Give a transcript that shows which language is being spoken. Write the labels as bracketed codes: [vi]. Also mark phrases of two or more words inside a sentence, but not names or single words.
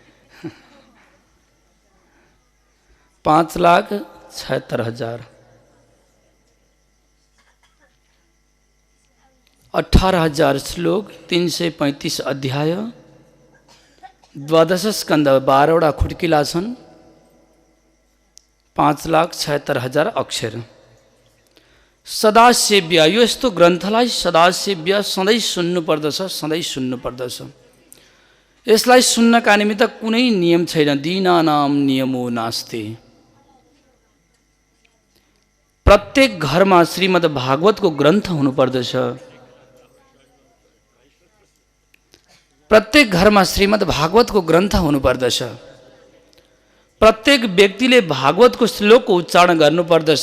[ne] 5,76,000, 18,000 श्लोक, 335 अध्याय, 12 स्कन्द, 12वटा खुड्किला छन्, 5,76,000 अक्षर। सदासेव्य, यो यस्तो ग्रन्थलाई सदासेव्य सधैँ सुन्नुपर्दछ, सधैँ सुन्नुपर्दछ। यसलाई सुन्नका निमित्त कुनै नियम छैन। [sa] दीनानाम नियमो नास्ति। [ne] प्रत्येक घरमा श्रीमद् भागवतको ग्रन्थ हुनुपर्दछ। प्रत्येक घरमा श्रीमद् भागवतको ग्रन्थ हुनुपर्दछ। प्रत्येक व्यक्तिले भागवतको श्लोकको उच्चारण गर्नुपर्दछ।